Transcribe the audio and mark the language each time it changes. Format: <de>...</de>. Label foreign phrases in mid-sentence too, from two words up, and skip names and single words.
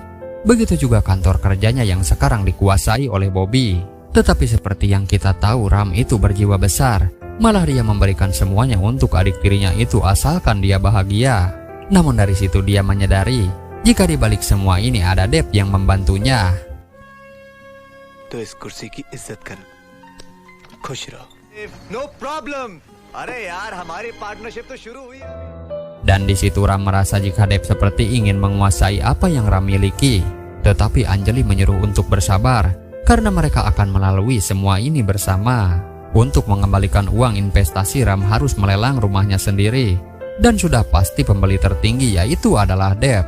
<id>Begitu juga kantor kerjanya yang sekarang dikuasai oleh Bobby. Tetapi seperti yang kita tahu Ram itu berjiwa besar. Malah dia memberikan semuanya untuk adik tirinya itu asalkan dia bahagia. Namun dari situ dia menyadari jika di balik semua ini ada Dev yang membantunya.</id> <hi>तो इस कुर्सी की इज्जत कर, खुश रहो.</hi> <en>No problem.</en> <hi>अरे यार हमारी पार्टनरशिप तो शुरू हुई है.</hi> <id>Dan di situ Ram merasa jika Dev seperti ingin menguasai apa yang Ram miliki. Tetapi Anjali menyuruh untuk bersabar karena mereka akan melalui semua ini bersama. Untuk mengembalikan uang investasi Ram harus melelang rumahnya sendiri. Dan sudah pasti pembeli tertinggi yaitu adalah Dev.</id>